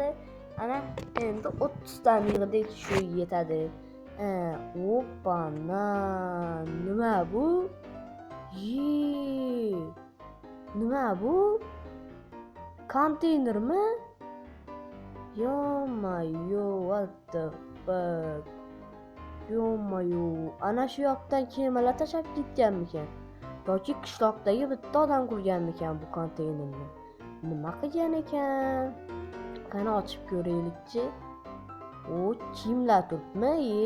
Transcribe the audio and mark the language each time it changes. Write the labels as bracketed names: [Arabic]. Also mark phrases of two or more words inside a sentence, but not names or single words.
[Uzbek] Ana endi 30 ta yig'dik, shu yetadi. Nima bu? Nima bu? Konteynermi? Yo-mayo, [English] what the fuck? [Uzbek] Yo-mayo, ana shu yoqdan kemalar tashab ketganmikan? Yoki qishloqdagi bitta odam qurganmikan bu konteynerni? Nima qilgan ekan? Qani ochib ko'raylikchi. Kimlar turibmi?